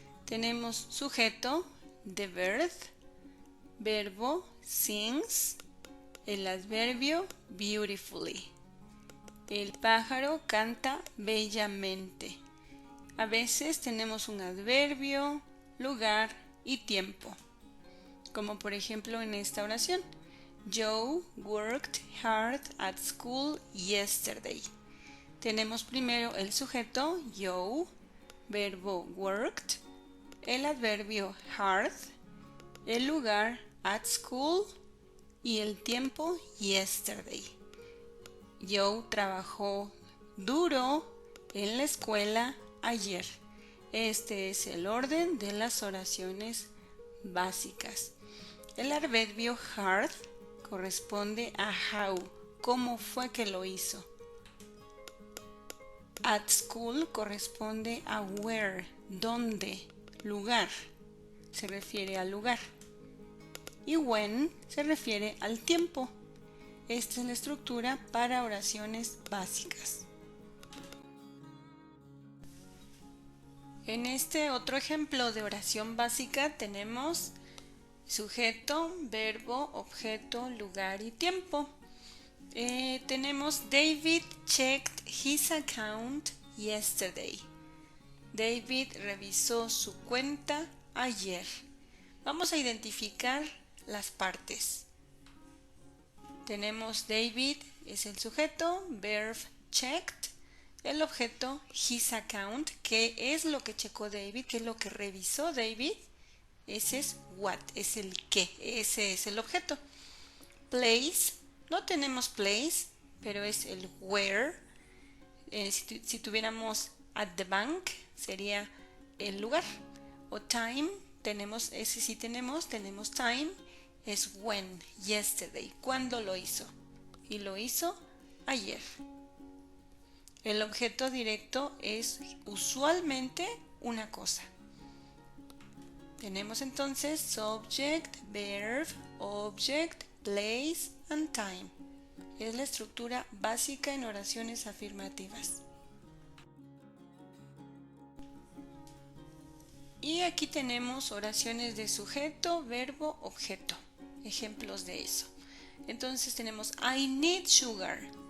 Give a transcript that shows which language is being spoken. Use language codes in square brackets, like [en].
[es] Tenemos sujeto, [en] the verb, [es] verbo, sings, el adverbio, beautifully. El pájaro canta bellamente. A veces tenemos un adverbio, lugar y tiempo, como por ejemplo en esta oración. [en] Joe worked hard at school yesterday. [es] Tenemos primero el sujeto, Joe, verbo worked, el adverbio hard, el lugar [en] at school [es] y el tiempo yesterday. Joe trabajó duro en la escuela ayer. Este es el orden de las oraciones básicas. El adverbio hard corresponde a how, cómo fue que lo hizo. At school corresponde a where, dónde, lugar, se refiere al lugar. Y when se refiere al tiempo. Esta es la estructura para oraciones básicas. En este otro ejemplo de oración básica tenemos sujeto, verbo, objeto, lugar y tiempo. Tenemos [en] David checked his account yesterday. [es] David revisó su cuenta ayer. Vamos a identificar las partes. Tenemos David es el sujeto, verb checked, el objeto his account, ¿qué es lo que checó David? ¿Qué es lo que revisó David? Ese es what, es el qué, ese es el objeto. Place, no tenemos place, pero es el where. Si tuviéramos [en] at the bank, [es] sería el lugar. O time, tenemos, ese sí tenemos time, es when, yesterday, ¿cuándo lo hizo? Y lo hizo ayer. El objeto directo es usualmente una cosa. Tenemos entonces [en] subject, verb, object, place and time. [es] Es la estructura básica en oraciones afirmativas. Y aquí tenemos oraciones de sujeto, verbo, objeto. Ejemplos de eso. Entonces tenemos [en] I need sugar.